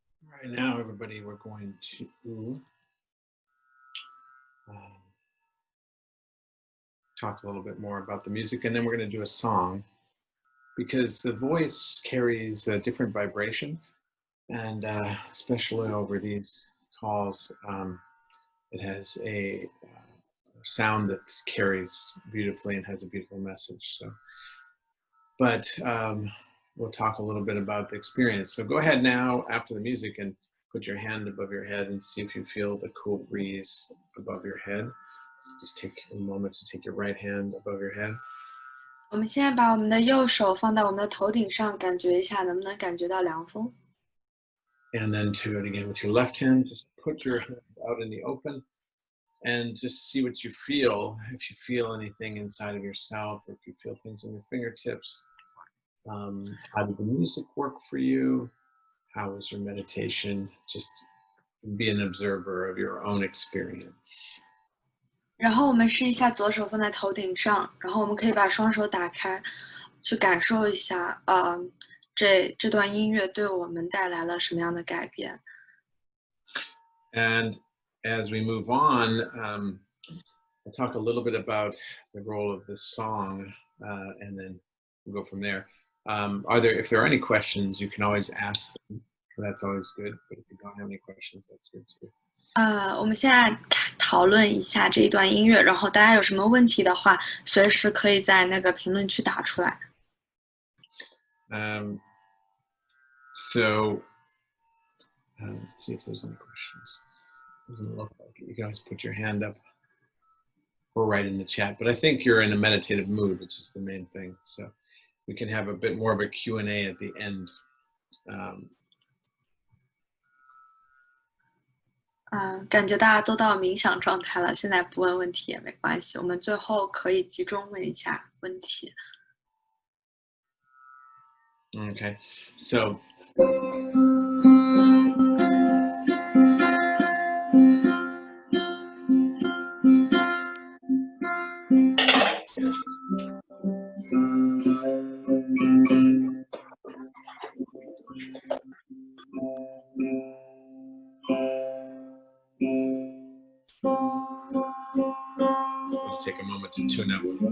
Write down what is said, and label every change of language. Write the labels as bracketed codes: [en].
[en] Right now, everybody, we're going to talk a little bit more about the music, and then we're going to do a song, because the voice carries a different vibration, and especially over these calls, it has a sound that carries beautifully and has a beautiful message. So, but we'll talk a little bit about the experience. So go ahead now after the music and put your hand above your head and see if you feel the cool breeze above your head. So just take a moment to take your right hand above your head. [zh] 我们现在把我们的右手放在我们的头顶上，感觉一下能不能感觉到凉风。 [en] And then do it again with your left hand. Just put your hand out in the open and just see what you feel. If you feel anything inside of yourself, or if you feel things in your fingertips. How did the music work for you? How was your meditation? Just be an observer of your own experience. [zh] 然后我们试一下左手放在头顶上，然后我们可以把双手打开，去感受一下，这段音乐对我们带来了什么样的改变。 [en] And as we move on, I'll talk a little bit about the role of this song, and then we'll go from there. If there are any questions, you can always ask them. That's always good. But if you don't have any questions, that's good too. [zh] 我们现在讨论一下这一段音乐，然后大家有什么问题的话，随时可以在那个评论区打出来。 [en] So let's see if there's any questions. Doesn't look like it. You can always put your hand up or write in the chat. But I think you're in a meditative mood, which is the main thing. So we can have a bit more of a Q&A at the end. [zh] 感觉大家都到冥想状态了，现在不问问题也没关系，我们最后可以集中问一下问题。 [en] Okay, so let's take a moment to tune up.